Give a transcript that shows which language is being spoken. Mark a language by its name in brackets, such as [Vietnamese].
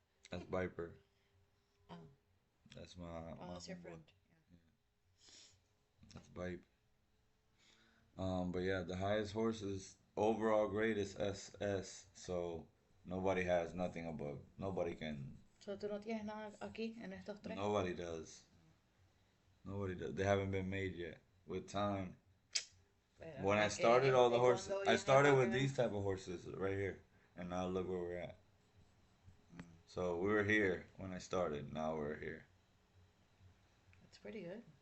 [English] That's Viper. Oh. That's my. Oh, that's your friend. Yeah. That's Viper. But yeah, the highest horses overall grade is SS. So nobody has nothing above. Nobody can. [Spanish] So, ¿tú no tienes nada aquí en estos tres? [English] Nobody does. Nobody does. They haven't been made yet. With time. When I started all the horses, I started with these type of horses right here, and now look where we're at. So we were here when I started. Now we're here. That's pretty good.